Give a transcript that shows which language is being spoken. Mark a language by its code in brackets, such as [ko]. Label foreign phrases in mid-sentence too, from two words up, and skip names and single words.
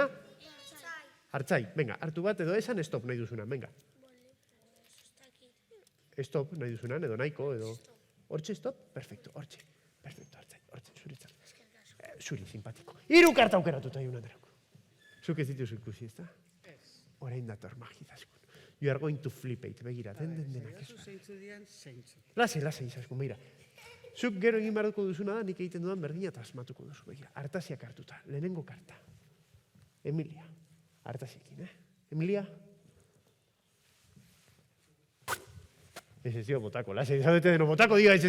[eu] Hartzai, venga, hartu bat edo esan, stop nahi duzuna, venga. Stop nahi duzuna, edo nahiko, edo... Hortxe, stop? Perfecto, hortxe. Perfecto, hartzai, hortxe, zuritzat. Zuri, simpatiko. 3 karta aukeratuta Jaun Andreok. Zuk ez dituzu ikusi, ez da? Orain dator magizaskun. [en] You are going to flip it, [eu] begira, denak ez. Lasai, izaskun, begira. Zuk gero egin barduko duzuna da, nik egiten dudan berdina eta asmatuko duzu, begira. Artaziak hartuta, lehenengo karta. Emilia. Artaziekin, Emilia? Ez dio botako, lasai, zaudete deno botako, diga ez.